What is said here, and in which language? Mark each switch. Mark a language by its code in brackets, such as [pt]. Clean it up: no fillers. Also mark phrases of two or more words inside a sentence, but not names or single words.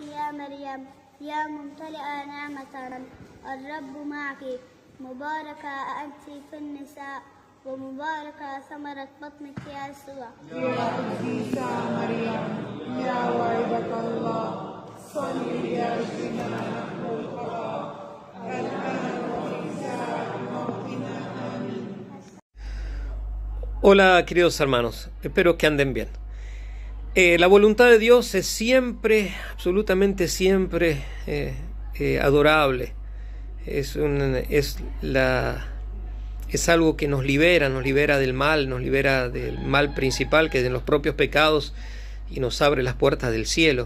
[ar] مريم يا ممتلئة نعمة الرب معك مباركة أنت في النساء ومباركة ثمرة بطنك يا يسوع. يا عزيزة مريم يا والدة الله صلي لأجلنا نحن الخطاة الآن وفي ساعة موتنا آمين. [es] Hola queridos hermanos, espero que anden bien. La voluntad de Dios es siempre, absolutamente siempre adorable. Es algo que nos libera del mal principal, que es de los propios pecados, y nos abre las puertas del cielo.